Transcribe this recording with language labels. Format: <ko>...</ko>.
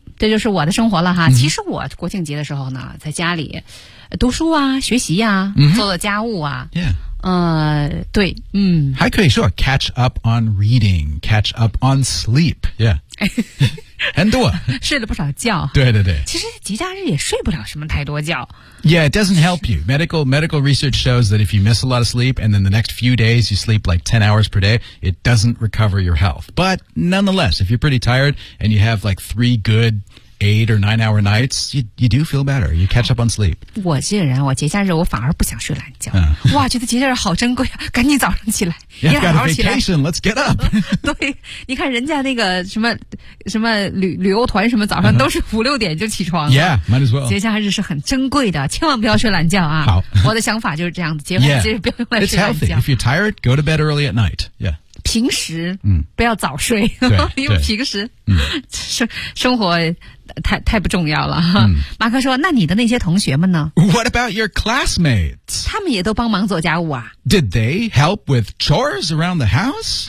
<zh>这就是我的生活了哈、其实我国庆节的时候呢在家里读书啊学习啊、做了家务啊、对还可以说</zh> <en>catch up on reading catch up on sleep yeah</en> <zh>很多睡了不少觉对对对其实节假日也睡不了什么太多觉</zh> <en>yeah it doesn't help you medical research shows that if you miss a lot of sleep and then the next few days you sleep like 10 hours per day it doesn't recover your health but nonetheless if you're pretty tired and you have like 3 good 8 or 9 hour nights you do feel better you catch up on sleep</en> <zh>我竟然我节假日我反而不想睡懒觉、哇觉得节假日好珍贵赶紧早上起来</zh> <en>yeah, you got a vacation let's get up</en> <zh>对你看人家那个什么什么旅游团什么早上都是五六点就起床</zh> <en>了 Yeah, might as well</en> <zh>节假日是很珍贵的千万不要睡懒觉啊好我的想法就是这样子节假日不要用来睡懒觉</zh> <en>It's healthy If you're tired go to bed early at night Yeah</en> <zh>平时不要早睡、因为平时、生活 太不重要了、马克说那你的那些同学们呢</zh> <en>What about your classmates?</en> <zh>他们也都帮忙做家务啊</zh> <en>Did they help with chores around the house?</en>